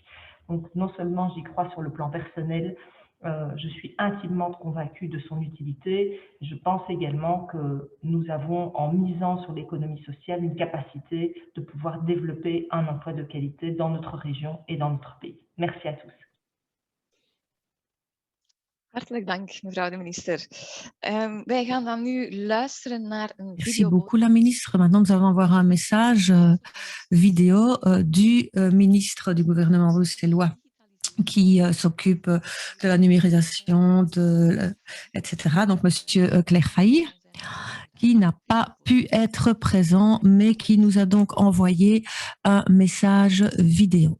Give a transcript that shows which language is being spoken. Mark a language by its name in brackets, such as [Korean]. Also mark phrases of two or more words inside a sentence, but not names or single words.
[French] Donc non seulement j'y crois sur le plan personnel, je suis intimement convaincue de son utilité. Je pense également que nous avons, en misant sur l'économie sociale, une capacité de pouvoir développer un emploi de qualité dans notre région et dans notre pays. Merci à tous. [Dutch] Hartelijk dank, mevrouw de minister. Wij gaan dan nu luisteren naar een [French] Merci [Dutch] video. [French] beaucoup, la ministre. Maintenant, nous allons voir un message vidéo du ministre du gouvernement bruxellois qui s'occupe de la numérisation, etc. Donc, Monsieur Claire Failly, qui n'a pas pu être présent, mais qui nous a donc envoyé un message vidéo.